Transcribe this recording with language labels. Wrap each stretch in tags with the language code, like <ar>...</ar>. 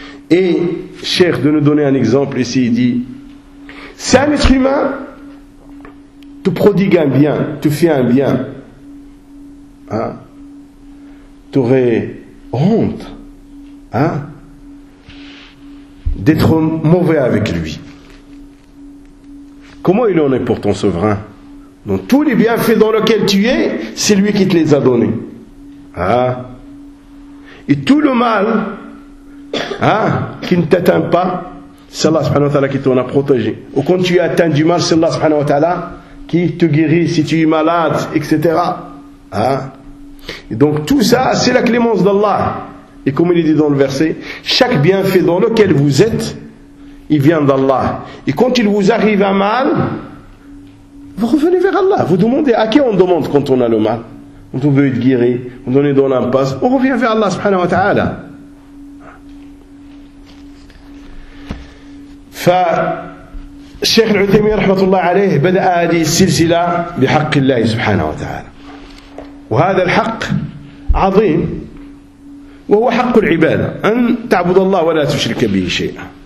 <fr>Et cher de nous donner un exemple ici, il dit, si un être humain te prodigue un bien, te fait un bien, hein, tu aurais honte hein, d'être mauvais avec lui. Comment il en est pour ton souverain? Donc tous les bienfaits dans lesquels tu es, c'est lui qui te les a donnés. Hein. Et tout le mal... Hein? Qui ne t'atteint pas, c'est Allah subhanahu wa ta'ala qui t'en a protégé. Ou quand tu es atteint du mal, c'est Allah subhanahu wa ta'ala qui te guérit si tu es malade, etc. Hein? Et donc tout ça, c'est la clémence d'Allah. Et comme il est dit dans le verset, chaque bienfait dans lequel vous êtes, il vient d'Allah. Et quand il vous arrive un mal, vous revenez vers Allah. Vous demandez à qui on demande quand on a le mal, quand on veut être guéri, quand on est dans l'impasse, on revient vers Allah subhanahu wa ta'ala.</fr> <ar>فالشيخ العثيمين رحمة الله عليه بدأ هذه السلسلة بحق الله سبحانه وتعالى وهذا الحق عظيم وهو حق العبادة أن تعبد الله ولا تشرك به شيئا</ar>